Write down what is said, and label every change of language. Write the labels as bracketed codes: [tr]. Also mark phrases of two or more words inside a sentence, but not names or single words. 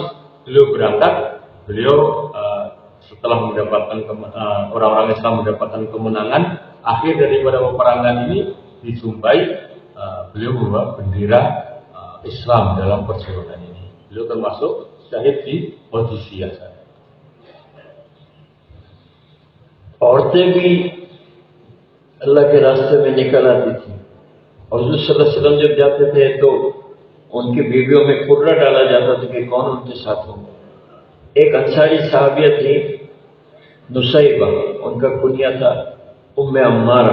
[id] Beliau berangkat, beliau setelah mendapatkan orang-orang Islam mendapatkan kemenangan, akhir daripada peperangan ini dijumpai beliau membawa bendera Islam dalam perjuangan ini. Beliau termasuk syahid di Qadisiyah. [hi] औरतें भी अल्लाह के रास्ते में निकल आती थी और हुज़ूर [ar] صلى الله عليه وسلم [hi] जब जाते थे तो उनकी बीवियों में कुर्रा डाला जाता था कि कौन उनके साथ होगा। एक अंसारी साहबिया थी नुसैबा, उनका कुनिया था उम्मे अम्मारा।